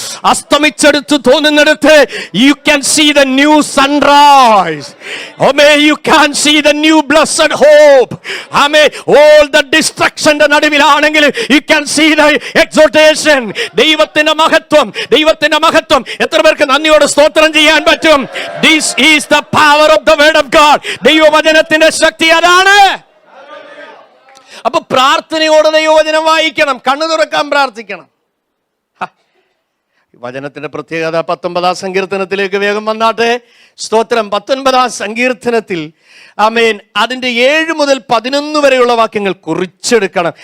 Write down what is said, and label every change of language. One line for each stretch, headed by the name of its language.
Malayalam: അസ്തമിച്ചെടുത്ത് തോന്നുന്നിടത്ത്
English: you can see the new sunrise. Amen. You can see the new blessed hope. Amen. All the destruction
Malayalam: ന്റെ നടുവിലാണെങ്കിൽ
English: you can see the exaltation.
Malayalam: ദൈവത്തിന്റെ മഹത്വം, ദൈവത്തിന്റെ മഹത്വം. എത്ര പേർക്ക് നന്ദിയോടെ സ്തോത്രം ചെയ്യാൻ പറ്റും?
English: This is the power of the word of God.
Malayalam: ദൈവവചനത്തിന്റെ ശക്തി അതാണ്. അപ്പൊ പ്രാർത്ഥനയോടെ ദൈവവചനം വായിക്കണം, കണ്ണു തുറക്കാൻ പ്രാർത്ഥിക്കണം. വചനത്തിന്റെ പ്രത്യേകത 19-ാം സങ്കീർത്തനത്തിലേക്ക് വേഗം വന്നാട്ടെ. സ്തോത്രം. 19-ാം സങ്കീർത്തനത്തിൽ ആമേൻ അതിന്റെ 7 മുതൽ 11 വരെയുള്ള വാക്യങ്ങൾ കുറിച്ചെടുക്കണം.